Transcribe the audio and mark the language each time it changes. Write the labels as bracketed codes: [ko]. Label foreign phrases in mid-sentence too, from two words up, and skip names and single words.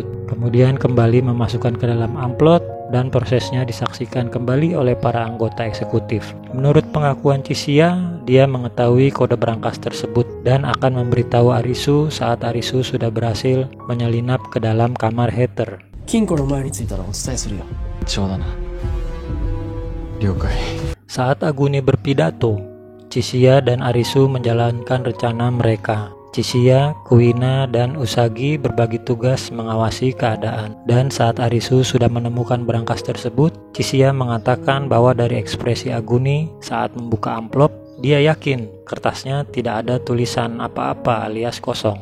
[id] Kemudian kembali memasukkan ke dalam amplop dan prosesnya disaksikan kembali oleh para anggota eksekutif. Menurut pengakuan Chishia, dia mengetahui kode berangkas tersebut dan akan memberitahu Arisu saat Arisu sudah berhasil menyelinap ke dalam kamar Heather. [ja] 金庫の前に着いたらお伝えするよ。冗談な。了解。 [id] Saat Aguni berpidato, Chishia dan Arisu menjalankan rencana mereka. Chishia, Kuina, dan Usagi berbagi tugas mengawasi keadaan. Dan saat Arisu sudah menemukan berangkas tersebut, Chishia mengatakan bahwa dari ekspresi Aguni saat membuka amplop, dia yakin kertasnya tidak ada tulisan apa-apa alias kosong.